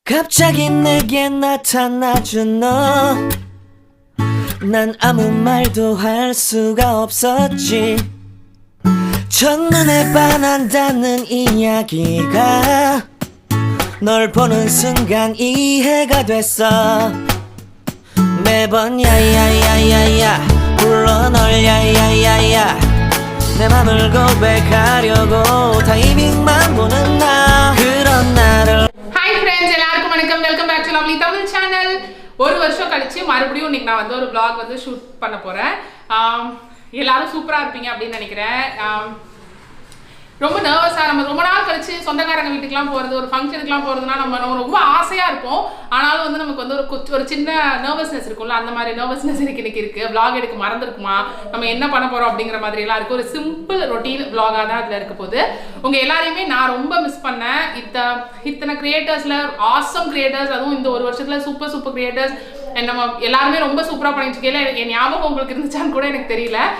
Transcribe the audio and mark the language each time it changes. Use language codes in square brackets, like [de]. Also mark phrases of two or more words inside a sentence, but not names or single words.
[ko] 갑자기 내게 나타나준 너 난 아무 말도 할 수가 없었지 첫눈에 반한다는 이야기가 널 보는 순간 이해가 됐어 매번 야야야야야 불러 널 야야야야 내 맘을 고백하려고 타이밍만 보는 나 그런 나를 [en] Hi friends [ta] எல்லாருக்கும் வணக்கம் [en] welcome back to lovelytamilchannel [ta] ஒரு வருஷம் கழிச்சு மறுபடியும் இன்னைக்கு நான் வந்து ஒரு vlog வந்து ஷூட் பண்ண போறேன் எல்லாரும் சூப்பரா இருப்பீங்க அப்படி நினைக்கிறேன் ரொம்ப நர்வஸா நம்ம ரொம்ப நாள் கழிச்சு சொந்தக்காரங்க வீட்டுக்குலாம் போறது ஒரு ஃபங்க்ஷனுக்குலாம் போறதுனா நம்ம ரொம்ப ஆசையா இருப்போம் ஆனாலும் வந்து நமக்கு வந்து ஒரு சின்ன நர்வஸ்னஸ் இருக்கும்ல அந்த மாதிரி நர்வஸ்னஸ் எனக்கு இருக்கு vlog எடுக்க மறந்துருக்குமா நம்ம என்ன பண்ண போறோம் அப்படிங்கிற மாதிரி எல்லாம் இருக்கு ஒரு [en] simple routine vlog- [ta] ஆ தான் அதுல இருக்க போகுது உங்க எல்லாரையுமே நான் ரொம்ப மிஸ் பண்ணேன் இத்தனை கிரியேட்டர்ஸ்ல [en] awesome creators [ta] அதுவும் இந்த ஒரு வருஷத்துல [en] super creators [ta] நம்ம எல்லாருமே ரொம்ப சூப்பரா பண்ணிட்டு இருக்கேன் என் ஞாபகம் உங்களுக்கு இருந்துச்சான்னு கூட எனக்கு தெரியல